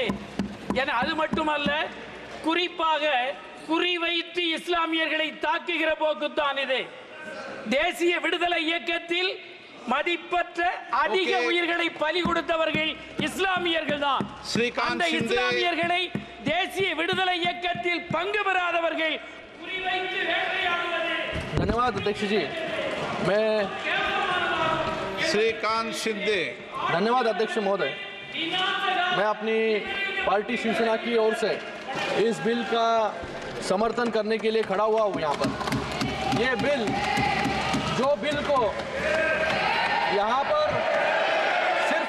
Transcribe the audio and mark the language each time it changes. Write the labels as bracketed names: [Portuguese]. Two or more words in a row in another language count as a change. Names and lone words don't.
[Tamil] அது மட்டுமல்ல, குறிப்பாக குறிவைத்து இஸ்லாமியர்களை தாக்குகிற போக்குத்தான் இது. தேசிய விடுதலை இயக்கத்தில் மதிப்பற்ற அதிக உயிர்களை பலி கொடுத்தவர்கள் இஸ்லாமியர்கள் தான். श्रीकांत அந்த शिंदे இஸ்லாமியர்களை தேசிய விடுதலை இயக்கத்தில் பங்கு பெறாதவர்கள் குறிவைத்து வேட்டையாடுவது. [Hindi] धन्यवाद अध्यक्ष जी। मैं श्रीकांत शिंदे धन्यवाद अध्यक्ष महोदय। मैं अपनी पार्टी शिवसेना की ओर से इस बिल का समर्थन करने के लिए खड़ा हुआ हूँ यहाँ पर। ये बिल जो बिल को यहाँ पर सिर्फ